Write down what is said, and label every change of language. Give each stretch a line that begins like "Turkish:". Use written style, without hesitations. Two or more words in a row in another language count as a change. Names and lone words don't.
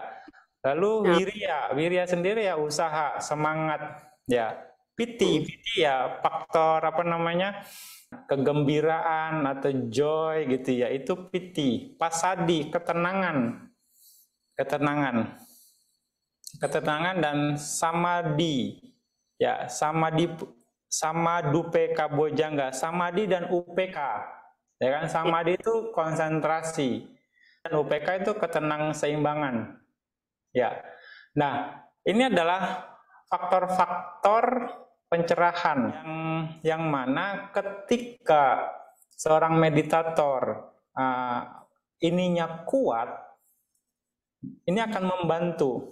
Indonesian: Lalu wirya sendiri ya usaha, semangat. Ya, piti ya faktor apa namanya? Kegembiraan atau joy gitu ya, itu piti. Pasadi, ketenangan. Ketenangan dan samadhi. Ya,
Pali: samadupe kabojangga,
Indonesian: samadhi dan UPK. Ya kan, samadhi itu konsentrasi dan UPK itu ketenang-seimbangan. Ya. Nah, ini adalah faktor-faktor pencerahan yang mana ketika seorang meditator ininya kuat, ini akan membantu.